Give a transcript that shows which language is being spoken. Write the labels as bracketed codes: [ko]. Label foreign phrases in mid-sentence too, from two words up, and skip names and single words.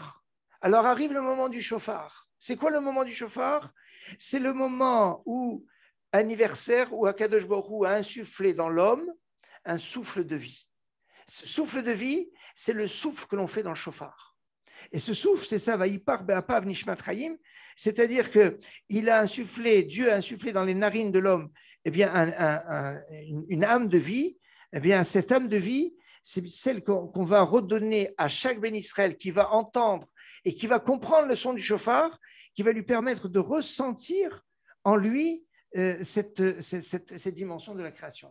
[fr] Alors arrive le moment du shofar. C'est quoi le moment du shofar? C'est le moment où anniversaire où [he] הקדוש ברוך הוא [fr] a insufflé dans l'homme un souffle de vie. Ce souffle de vie, c'est le souffle que l'on fait dans le shofar. Et ce souffle, c'est ça, [he] ויפח באפיו נשמת חיים, [fr] c'est-à-dire que il a insufflé, Dieu a insufflé dans les narines de l'homme, eh bien, une âme de vie. Eh bien, cette âme de vie, c'est celle qu'on va redonner à chaque [he] בן ישראל [fr] qui va entendre et qui va comprendre le son du shofar, qui va lui permettre de ressentir en lui cette dimension de la création.